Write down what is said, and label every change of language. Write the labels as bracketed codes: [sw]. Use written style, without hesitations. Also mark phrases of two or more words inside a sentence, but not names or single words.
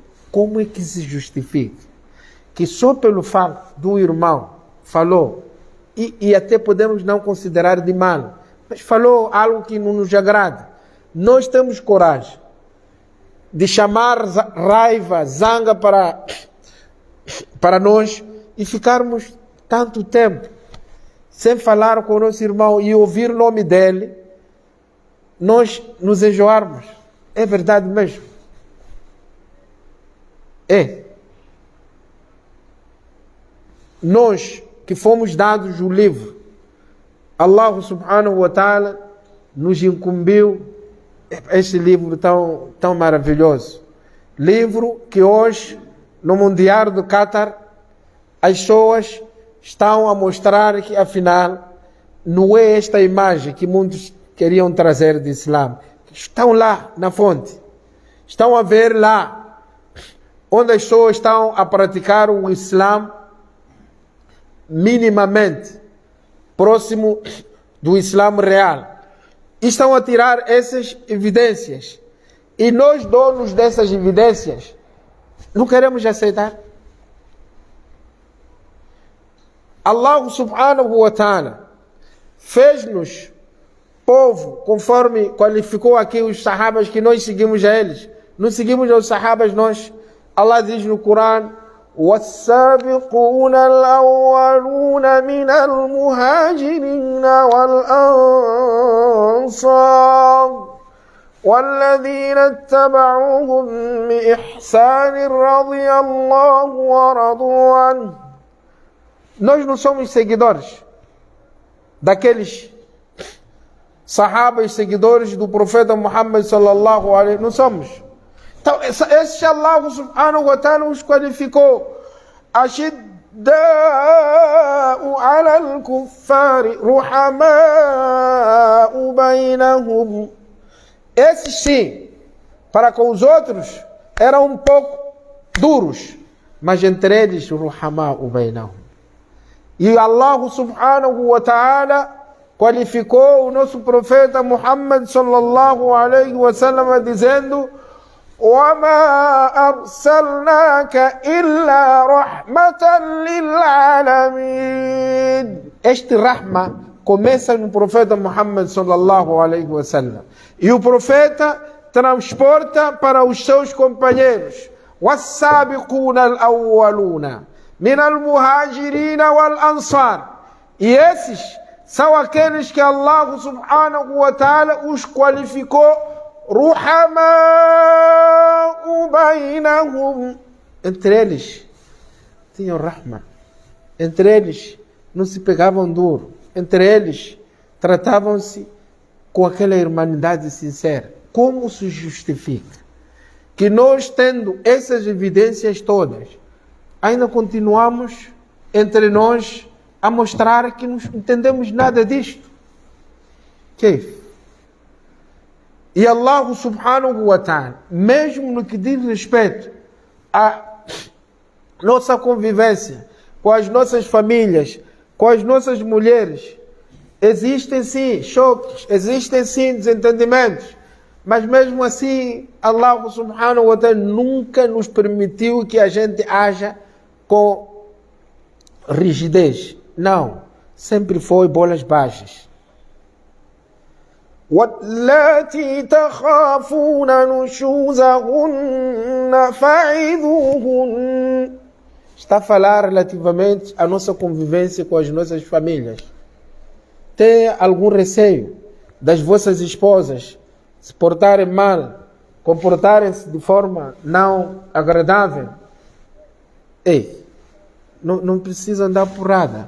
[pt] Como é que se justifica que só pelo fato do irmão falou, e até podemos não considerar de mal, mas falou algo que não nos agrada, nós temos coragem de chamar raiva, zanga para para nós e ficarmos tanto tempo sem falar com o nosso irmão e ouvir o nome dele, nós nos enjoarmos. É verdade mesmo. É. Nós que fomos dados o livro, Allah [ar] سبحانه وتعالى [pt] nos incumbiu este livro tão maravilhoso. Livro que hoje, no Mundial do Qatar, as pessoas estão a mostrar que, afinal, não é esta imagem que muitos queriam trazer de Islã. Estão lá na fonte. Estão a ver lá onde as pessoas estão a praticar o Islã minimamente próximo do Islã real. E estão a tirar essas evidências. E nós, donos dessas evidências, não queremos aceitar. Allah [ar] سبحانه وتعالى [pt] fez-nos povo, conforme qualificou aqui os sahabas, que nós seguimos a eles. Não seguimos aos sahabas nós. Allah diz no Corão: [ar] وَالسَّابِقُونَ الْأَوَّلُونَ مِنَ الْمُهَاجِرِينَ وَالْأَنصَارِ وَالَّذِينَ اتَّبَعُوهُم بِإِحْسَانٍ رَضِيَ اللَّهُ وَرَضُوا عَنْهُ. [pt] Nós não somos seguidores daqueles sahabas, seguidores do profeta Muhammad [ar] صلى الله عليه وسلم. [pt] Não somos. Então, esse Allah [ar] سبحانه وتعالى [pt] os qualificou. [ar] أشداء على الكفار رحماء بينهم. [pt] Esses sim, para com os outros, eram um pouco duros, mas entre eles, [ar] رحماء بينهم. [pt] E Allah [ar] سبحانه وتعالى [pt] qualificou o nosso profeta Muhammad [ar] صلى الله عليه وسلم [pt] dizendo: [ar] وَمَا أَرْسَلْنَاكَ إِلَّا رَحْمَةً لِلْعَالَمِينَ. [pt] Este rahma começa no profeta Muhammad [ar] صلى الله عليه وسلم. [pt] E o profeta transporta para os seus companheiros. [ar] وَالسَّابِقُونَ الْأَوَّلُونَ مِنَ الْمُهَاجِرِينَ وَالْأَنصَارِ. [pt] E esses são aqueles que Allah [ar] سبحانه وتعالى [pt] os qualificou [ar] رحماء بينهم. [pt] Entre eles tinham rahma. Entre eles não se pegavam duro. Entre eles tratavam-se com aquela irmandade sincera. Como se justifica que nós, tendo essas evidências todas, ainda continuamos entre nós a mostrar que não entendemos nada disto? Que? E Allah [ar] سبحانه وتعالى, [pt] mesmo no que diz respeito à nossa convivência com as nossas famílias, com as nossas mulheres, existem sim choques, existem sim desentendimentos, mas mesmo assim Allah [ar] سبحانه وتعالى [pt] nunca nos permitiu que a gente haja com rigidez. Não, sempre foi bolas baixas. [ar] وَاللَّاتِي تَخَافُونَ نُشُوزَهُنَّ فَعِظُوهُنَّ. [pt] Está a falar relativamente à nossa convivência com as nossas famílias. Tem algum receio das vossas esposas se portarem mal, comportarem-se de forma não agradável? Ei, não precisa dar porrada.